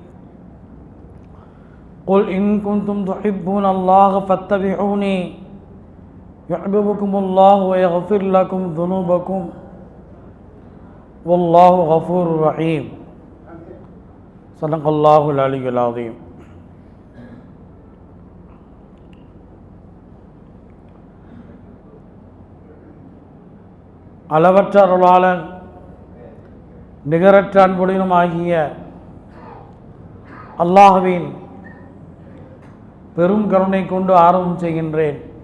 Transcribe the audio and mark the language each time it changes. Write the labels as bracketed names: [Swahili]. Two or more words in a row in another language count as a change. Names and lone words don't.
[Arabic] قل إن كنتم تحبون الله فاتبعوني يحببكم الله ويغفر لكم ذنوبكم والله غفور رحيم. صدق الله العلي العظيم. [Tamil] அளவற்ற அருளாளன் நிகரற்ற அன்புடையனுமாகிய அல்லாஹ்வின் பெரும் கருணை கொண்டு ஆரம்பம் செய்கின்றேன்.